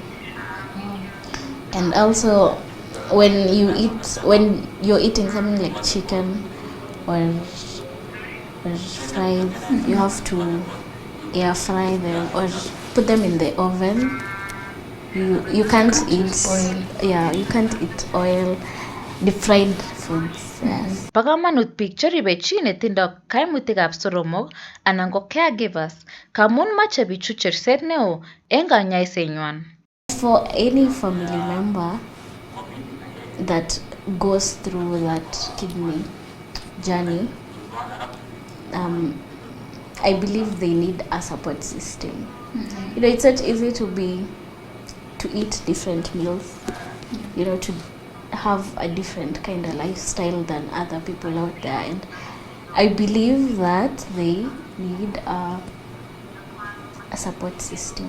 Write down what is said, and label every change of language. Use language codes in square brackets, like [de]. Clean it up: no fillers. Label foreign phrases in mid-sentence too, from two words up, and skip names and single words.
[en] And also when you're eating something like chicken or fries, you have to air fry them or put them in the oven. You can't eat oil. Yeah, you can't eat oil, deep fried foods. Yes. [kln] Bo kamanut biik cheribe chi netindo kaimutikab soromok anan ko caregivers kamun mache bichu cherset neo eng kanyaisenywan. [en] For any family member that goes through that kidney journey, I believe they need a support system. It's not easy to eat different meals, to have a different kind of lifestyle than other people out there, and I believe that they need a support system.